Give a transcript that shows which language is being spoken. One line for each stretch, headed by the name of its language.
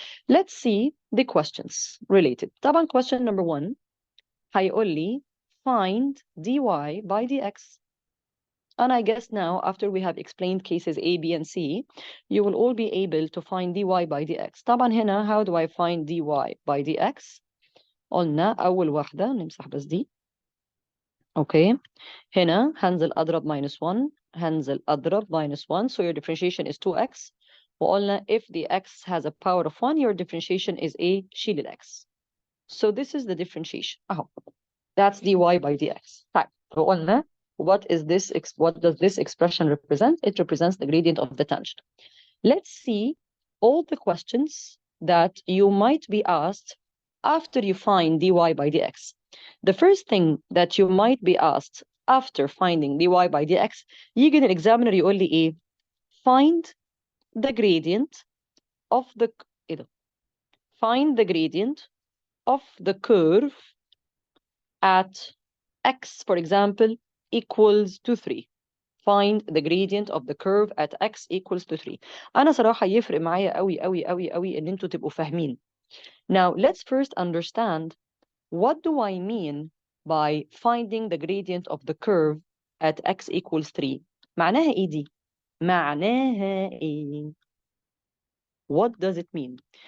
English: Let's see the questions related. طبعا question number 1
Arabic: هيقول لي
English: find dy by dx. And I guess now, after we have explained cases A, B, and C, you will all be able to find dy by dx.
Arabic: طبعا هنا,
English: how do I find dy by dx?
Arabic: قلنا أول واحدة نمسح بس دي.
English: Okay.
Arabic: هنا هنزل أضرب minus 1. هنزل أضرب minus 1.
English: So your differentiation is 2x. وقلنا if the x has a power of 1, your differentiation is A, شيل ال x. So this is the differentiation. أهو. That's dy by dx. طيب. وقلنا what does this expression represent? It represents the gradient of the tangent. Let's see all the questions that you might be asked after you find dy by dx. The first thing that you might be asked after finding dy by dx,
Arabic: يجي الexaminer يقول لي ايه?
English: Find the gradient of the find the gradient of the curve at x, for example, equals to 3. Find the gradient of the curve at x equals to 3.
Arabic: أنا صراحة يفرق معايا قوي قوي قوي قوي إن أنتوا تبقوا فاهمين.
English: Now, let's first understand what do I mean by finding the gradient of the curve at x equals 3.
Arabic: معناها إيه دي؟ معناها إيه؟
English: What does it mean?